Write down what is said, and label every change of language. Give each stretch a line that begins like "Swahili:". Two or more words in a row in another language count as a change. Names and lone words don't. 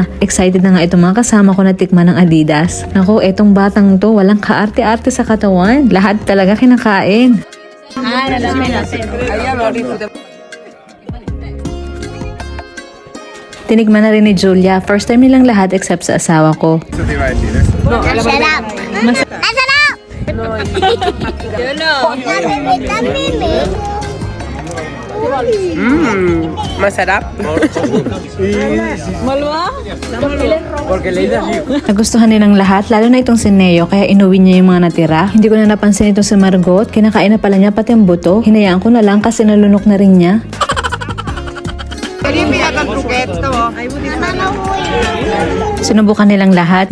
Filipino: Excited na nga itong mga kasama ko na tikman ng Adidas. Naku, etong batang to walang kaarte-arte sa katawan. Lahat talaga kinakain. Tinigman na rin ni Julia.
English: First time
Filipino: nilang lahat except sa asawa ko.
Spanish: Eso te iba a decir,
Filipino: Masarap! Masarap! Masarap.
Spanish: Porque le dices así.
Filipino: Nagustuhan nilang lahat, lalo na itong si Neo, kaya inuwi niya yung mga natira. Hindi ko na napansin itong si Margot. Kinakain na pala niya pati ang buto. Hinayaan ko na lang kasi nalunok na rin niya. Sinubukan nilang lahat.